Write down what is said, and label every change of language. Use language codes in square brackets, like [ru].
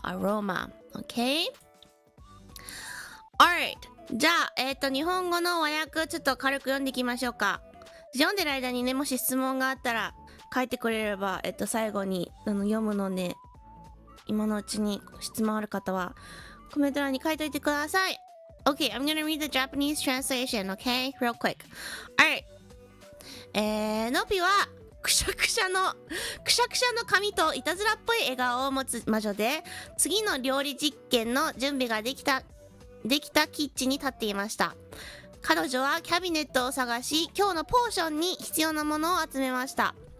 [en] Aroma. Okay? Alright. [ja] じゃあ、日本語の和訳ちょっと軽く読んでいきましょうか。読んでる間にね、もし質問があったら書いてくれれば、最後に読むので、今のうちに質問ある方はコメント欄に書いといてください。 [en] Okay, I'm gonna read the Japanese translation, okay? Real quick. Alright. [ja] ノピはくしゃくしゃの髪といたずらっぽい笑顔を持つ魔女で、次の料理実験の準備ができたキッチンに立っていました。彼女はキャビネットを探し、今日のポーションに必要なものを集めました。